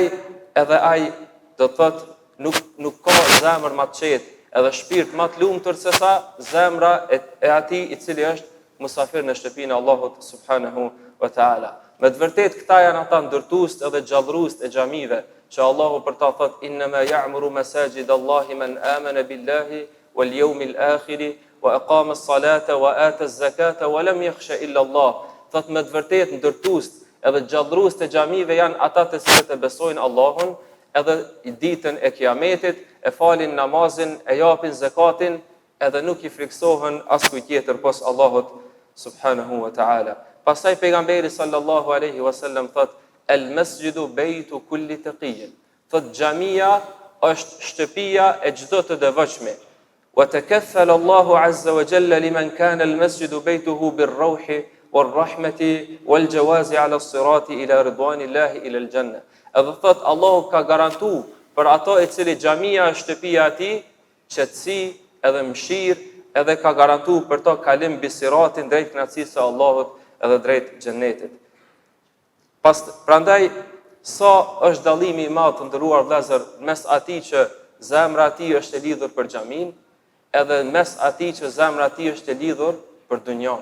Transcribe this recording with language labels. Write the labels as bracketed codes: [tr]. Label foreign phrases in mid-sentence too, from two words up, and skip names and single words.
[sq] Prandaj edhe ai do thot nuk ka zemër më të qetë edhe shpirt më të lumtur se sa zemra e atij i cili është musafir në shtëpinë e Allahut [ar] سبحانه وتعالى. [sq] Me të vërtetë këta janë ata ndërtues edhe gjallërues e xhamive, që Allahu për ta thot [ar] إنما يعمر مساجد الله من آمن بالله واليوم الآخر وأقام الصلاة وآتى الزكاة ولم يخش إلا الله. [sq] Thot me të vërtetë ndërtues edhe gjallërues të xhamive janë ata të cilët e besojnë Allahun, edhe ditën e kiametit, e falin namazin, e japin zakatin, edhe nuk i friksohen askujt tjetër pos Allahut [ar] سبحانه وتعالى. [sq] Pastaj pejgamberi [ar] صلى الله عليه وسلم [sq] thot [ar] المسجد بيت كل تقي. [sq] Thot xhamia është shtëpia e çdo të devotshme. [ar] وتكفل الله عز وجل لمن كان المسجد بيته بالروح والرحمة والجواز على الصراط إلى رضوان الله إلى الجنة. [sq] Edhe thot Allahu ka garantu për ato e cili xhamia është shtëpia e tij, qetësi edhe mëshirë, edhe ka garantu për to kalim mbi siratin drejt kënaqësisë së Allahut edhe drejt xhenetit. Prandaj sa është dallimi i madh të ndëruar vëllezër mes atij që zemra e tij është e lidhur për xhamin, edhe mes atij që zemra e tij është e lidhur për dunjon.